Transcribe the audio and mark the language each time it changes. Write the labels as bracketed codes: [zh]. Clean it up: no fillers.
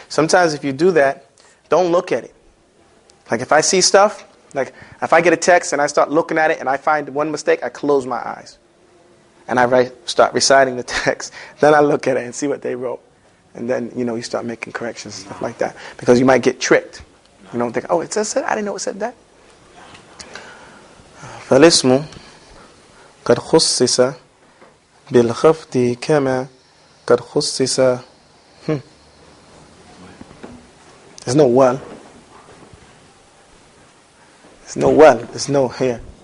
[en] Sometimes if you do that, don't look at it. Like if I see stuff, like if I get a text and I start looking at it and I find one mistake, I close my eyes. And I start reciting the text. Then I look at it and see what they wrote. And then, you start making corrections, stuff like that. Because you might get tricked. You don't think, oh, it says that? I didn't know it said that. [ar] فالاسم قد خصص بالخفض كما قد خصص. [en] There's no well. There's no well. There's no here.